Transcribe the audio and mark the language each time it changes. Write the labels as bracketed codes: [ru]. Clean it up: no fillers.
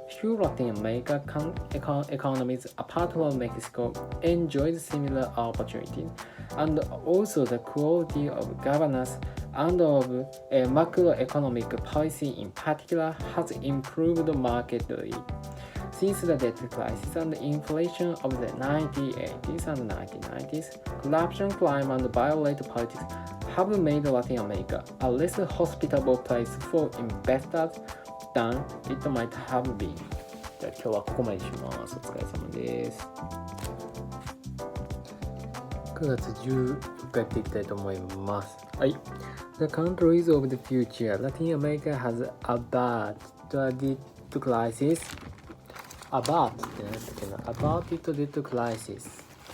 [en] Few Latin American economies, apart from Mexico, enjoyed similar opportunities, and also the quality of governance and of macroeconomic policy in particular has improved markedly. Since the debt crisis and inflation of the 1980s and 1990s, corruption, crime, and violent politics have made Latin America a less hospitable place for investors than it might have been. [ja] じゃあ今日はここまでにします。お疲れ様です。 9月14日やっていきたいと思います。はい。 [en] The countries of the future. Latin America has averted the debt crisis. [ja] Averted って何だっけな [en] Averted debt crisis.